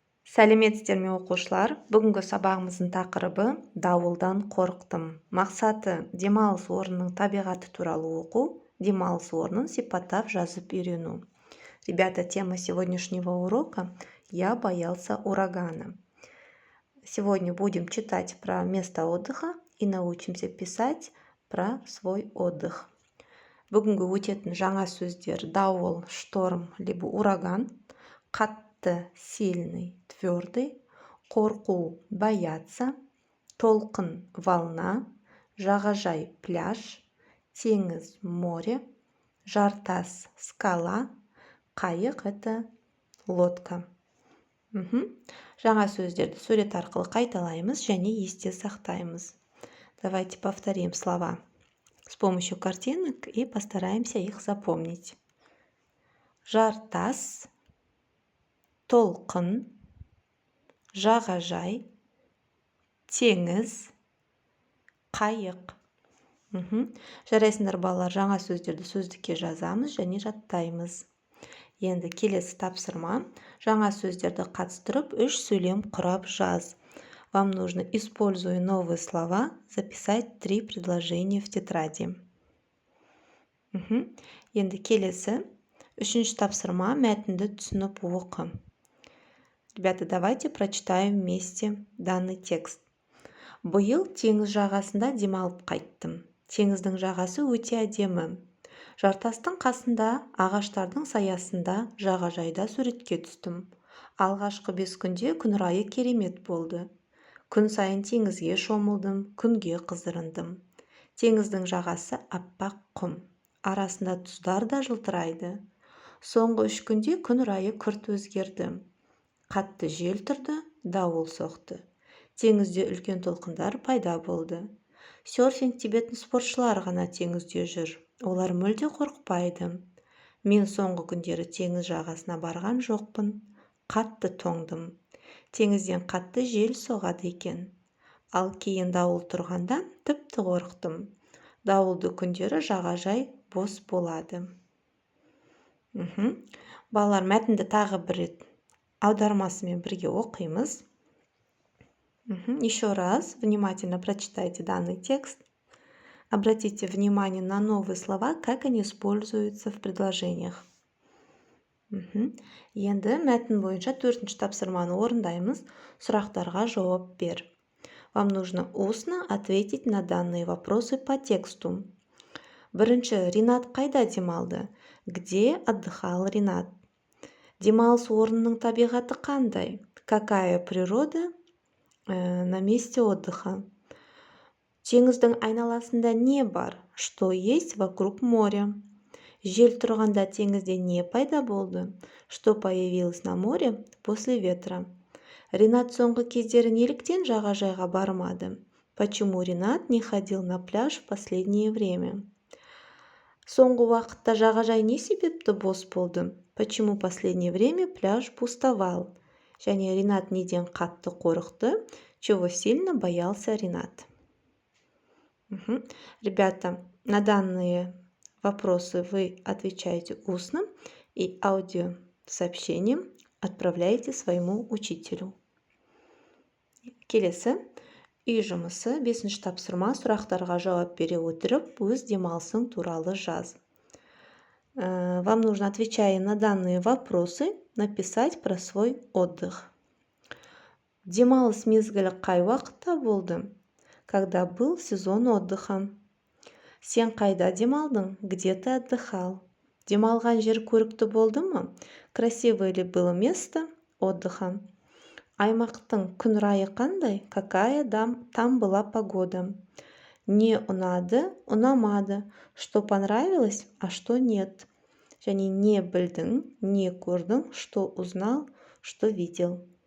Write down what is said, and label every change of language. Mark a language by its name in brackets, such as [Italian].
[Kazakh] Сәлеметсіздер ме оқушылар? Бүгінгі сабағымыздың тақырыбы дауылдан қорықтым. Мақсаты демалыс орнының табиғаты туралы оқу, демалыс орнын сипаттап жазып үйрену. [Russian] Ребята, тема сегодняшнего урока «Я боялся урагана». Сегодня будем читать про место отдыха и научимся писать про свой отдых. [Kazakh] Бүгінгі өтетін жаңа сөздер дауыл, [Russian] шторм, либо ураган, [Kazakh] қатты, [Russian] сильный, твердый, [Kazakh] қорқу, бояться, толқын, волна, жағажай, пляж, теңіз, море, жартас, скала, қайық, [Russian] это лодка. [Kazakh] Жаңа сөздерді сурет арқылы қайталаймыз және есте сақтаймыз. [Russian] Давайте повторим слова с помощью картинок и постараемся их запомнить. [Kazakh] Жартас, толқын, жағажай, теңіз, қайық. Жарайсыңдар балалар, жаңа сөздерді сөздікке жазамыз және жаттаймыз. Енді келесі тапсырма. Жаңа сөздерді қатыстырып, 3 сөйлем құрап жаз. [Russian] Вам нужно, используя новые слова, записать 3 предложения в тетради. [Kazakh] Енді келесі 3-ші тапсырма, мәтінді түсініп оқы. [Russian] Ребята, давайте прочитаем вместе данный текст. [Kazakh] Биыл теңіз жағасында демалып қайттым. Теңіздің жағасы өте әдемі. Жартастың қасында, ағаштардың саясында, жағажайда суретке түстім. Алғашқы 5 күнде күн райы керемет болды. Күн сайын теңізге шомылдым, күнге қыздырындым. Теңіздің жағасы аппақ құм. Арасында тұздар да жылтырайды. Соңғы 3 күнде күн райы күрт өзгерді. Қатты жел тұрды, дауыл соқты. Теңізде үлкен толқындар пайда болды. Серфинг тебетін спортшылар ғана теңізде жүр. Олар мүлде қорықпайды. Мен соңғы күндері теңіз жағасына барған жоқпын. Қатты тоңдым. Теңізден қатты жел соғады екен. Ал кейін дауыл тұрғанда тіпті қорықтым. Дауылды күндері жағажай бос болады. Балалар, мәтінді тағы бір рет аудармасымен бірге оқимыз. [Russian] Еще раз внимательно прочитайте данный текст. Обратите внимание на новые слова, как они используются в предложениях. [Kazakh] Енді мәтін бойынша 4-ші тапсырманы орындаймыз. Сұрақтарға жауап бер. [Russian] Вам нужно устно ответить на данные вопросы по тексту. [Kazakh] Бірінші, Ринат қайда демалды? [Russian] Где отдыхал Ринат? [Kazakh] Демалыс орнының табиғаты қандай? [Russian] Какая природа на месте отдыха? [Kazakh] Теңіздің айналасында не бар? [Russian] Что есть вокруг моря? [Kazakh] Жел тұрғанда теңізде не пайда болды? [Russian] Что появилось на море после ветра? [Kazakh] Ринат соңғы кездері неліктен жағажайға бармады? [Russian] Почему Ринат не ходил на пляж в последнее время? [Kazakh] Соңғы уақытта жағажай не себепті бос болды? [Russian] Почему последнее время пляж пустовал? [Kazakh] Және Ринат неден қатты қорықты? [Russian] Чего сильно боялся Ринат? Ребята, на данные вопросы вы отвечаете устно и аудиосообщением отправляете своему учителю. [Kazakh] Келесі, үй жұмысы 5-ші тапсырма, сұрақтарға жауап бере отырып, өз демалысың туралы жаз. [Russian] Вам нужно, отвечая на данные вопросы, написать про свой отдых. [Kazakh] Демалыс мезгілі қай уақытта болды? [Russian] Когда был сезон отдыха. [Kazakh] Сен қайда демалдың? [Russian] Где ты отдыхал? [Kazakh] Демалған жер көрікті болды ма? [Russian] Красивое ли было место отдыха? [Kazakh] Аймақтың күн райы қандай? [Russian] Какая там была погода? [Kazakh] Не ұнады, ұнамады. [Russian] Что понравилось, а что нет? [Kazakh] Және не білдің, не көрдің, [Russian] что узнал, что видел.